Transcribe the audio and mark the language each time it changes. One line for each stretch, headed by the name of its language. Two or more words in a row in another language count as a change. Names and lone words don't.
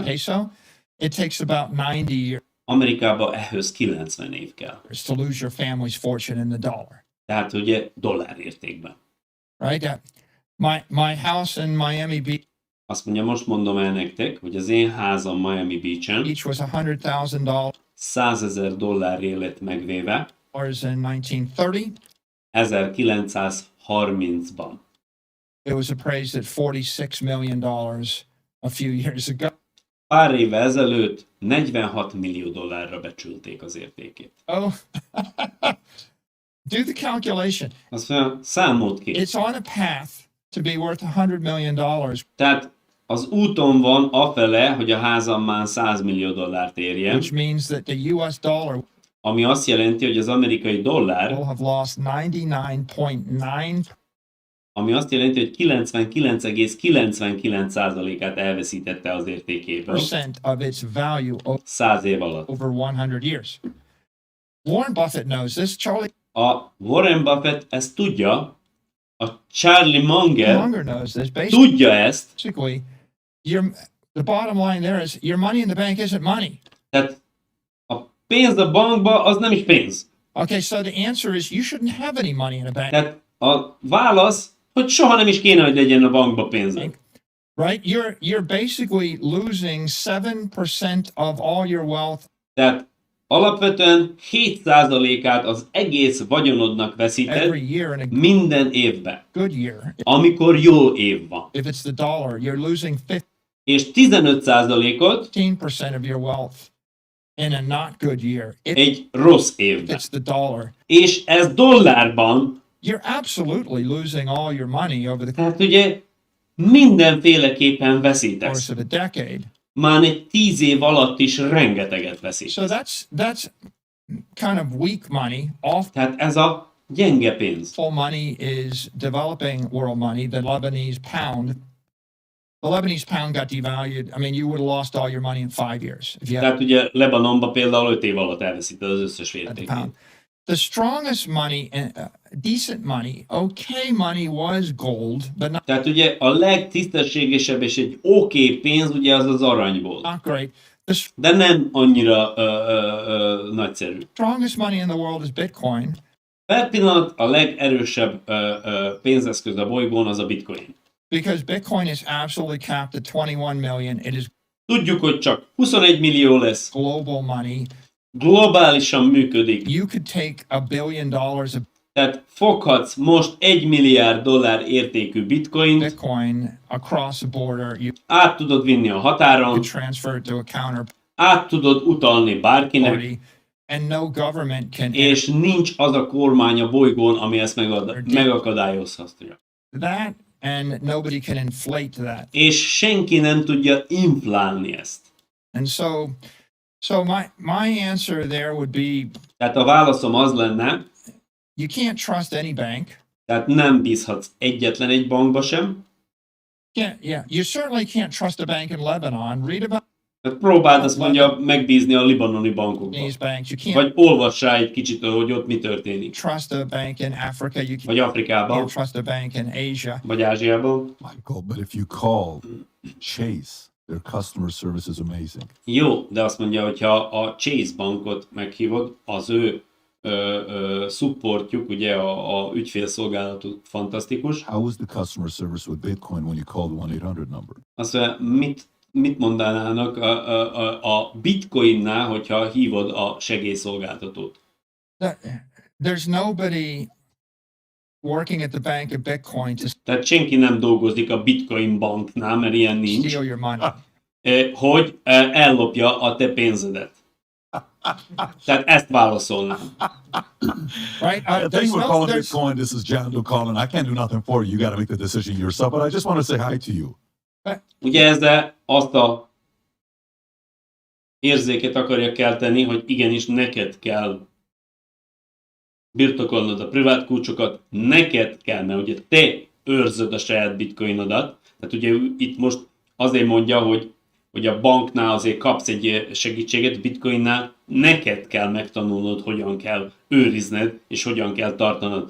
English: peso, it takes about 90 years
Hungarian: Amerikában ehhez 90 év kell.
English: to lose your family's fortune in the dollar,
Hungarian: Tehát ugye dollár értékben.
English: right? My house in Miami Beach
Hungarian: Azt mondja, most mondom el nektek, hogy az én házam Miami Beach-en
English: was $100,000
Hungarian: $100,000 lett megvéve
English: in 1930.
Hungarian: 1930-ban.
English: It was appraised at $46 million a few years ago.
Hungarian: Pár évvel ezelőtt $46 millió becsülték az értékét.
English: Oh, do the calculation.
Hungarian: Azt mondja, számolt ki.
English: It's on a path to be worth $100 million.
Hungarian: Tehát az úton van afele, hogy a házam már $100 millió érjen,
English: Which means that the US dollar
Hungarian: ami azt jelenti, hogy az amerikai dollár,
English: will have lost 99.9%
Hungarian: ami azt jelenti, hogy 99,99%-át elveszítette az értékéből
English: of its value
Hungarian: 100 év alatt.
English: over 100 years. Warren Buffett knows this. Charlie
Hungarian: A Warren Buffett ezt tudja, a Charlie Munger
English: Munger knows this. Basically,
Hungarian: tudja ezt,
English: the bottom line there is your money in the bank isn't money.
Hungarian: tehát a pénz a bankba az nem is pénz.
English: Okay, so the answer is you shouldn't have any money in a bank.
Hungarian: Tehát a válasz, hogy soha nem is kéne, hogy legyen a bankba pénzed.
English: right? You're basically losing 7% of all your wealth
Hungarian: Tehát alapvetően 7%-át az egész vagyonodnak veszíted
English: every year in a
Hungarian: minden évben,
English: good year.
Hungarian: amikor jó év van.
English: If it's the dollar, you're losing
Hungarian: És 15%-ot
English: 15% of your wealth in a not good year. If
Hungarian: egy rossz évben.
English: it's the dollar,
Hungarian: És ez dollárban,
English: you're absolutely losing all your money over the
Hungarian: tehát ugye mindenféleképpen veszítesz.
English: course of a decade.
Hungarian: Már egy 10 év alatt is rengeteget veszítesz.
English: So that's kind of weak money. Awful
Hungarian: Tehát ez a gyenge pénz.
English: money is developing world money, the Lebanese pound. The Lebanese pound got devalued. I mean, you would have lost all your money in 5 years if you had
Hungarian: Tehát ugye Lebanonban például 5 év alatt elveszíted az összes
English: the
Hungarian: értékét.
English: pound. The strongest money, decent money, okay money was gold, but
Hungarian: Tehát ugye a legtisztességesebb és egy oké pénz ugye az az arany volt.
English: not great. The
Hungarian: De nem annyira nagyszerű.
English: strongest money in the world is Bitcoin.
Hungarian: Per pillanat a legerősebb pénzeszköz a bolygón az a bitcoin.
English: Because Bitcoin is absolutely capped at 21 million. It is
Hungarian: Tudjuk, hogy csak 21 millió lesz,
English: global money.
Hungarian: globálisan működik.
English: You could take $1 billion of
Hungarian: Tehát foghatsz most $1 milliárd értékű bitcoint,
English: Bitcoin across the border. You
Hungarian: át tudod vinni a határon,
English: could transfer it to a counterparty,
Hungarian: át tudod utalni bárkinek,
English: and no government can
Hungarian: és nincs az a kormány a bolygón, ami ezt megakadályozhatja.
English: that, and nobody can inflate that.
Hungarian: És senki nem tudja inflálni ezt.
English: And so my answer there would be
Hungarian: Tehát a válaszom az lenne,
English: you can't trust any bank.
Hungarian: tehát nem bízhatsz egyetlen egy bankba sem,
English: Yeah. You certainly can't trust a bank in Lebanon. Read about
Hungarian: tehát próbáld azt mondja megbízni a libanoni bankokba.
English: these banks. You can't
Hungarian: Vagy olvassá egy kicsit, hogy ott mi történik.
English: trust a bank in Africa. You
Hungarian: Vagy Afrikában,
English: can't trust a bank in Asia.
Hungarian: vagy Ázsiában.
English: Michael, but if you call Chase, their customer service is amazing.
Hungarian: Jó, de azt mondja, hogy ha a Chase bankot meghívod, az ő supportjuk, ugye a ügyfélszolgálatuk fantasztikus.
English: How is the customer service with Bitcoin when you call the 1-800 number?
Hungarian: Azt mondja, mit mondanának a bitcoinnál, hogyha hívod a segélyszolgáltatót?
English: There's nobody working at the bank of Bitcoin to
Hungarian: Tehát senki nem dolgozik a bitcoin banknál, mert ilyen nincs,
English: steal your money.
Hungarian: hogy ellopja a te pénzedet. Tehát ezt válaszolnám.
English: Right? Thanks There's for no, calling there's, Bitcoin. This is John calling. I can't do nothing for you. You got to make the decision yourself. But I just want to say hi to you.
Hungarian: Ugye ezzel azt a érzéket akarja kelteni, hogy igenis neked kell birtokolnod a privát kulcsokat, neked kell, mert ugye te őrzöd a saját bitcoinodat. Tehát ugye itt most azért mondja, hogy a banknál azért kapsz egy segítséget, bitcoinnál neked kell megtanulnod, hogyan kell őrizned, és hogyan kell tartanod.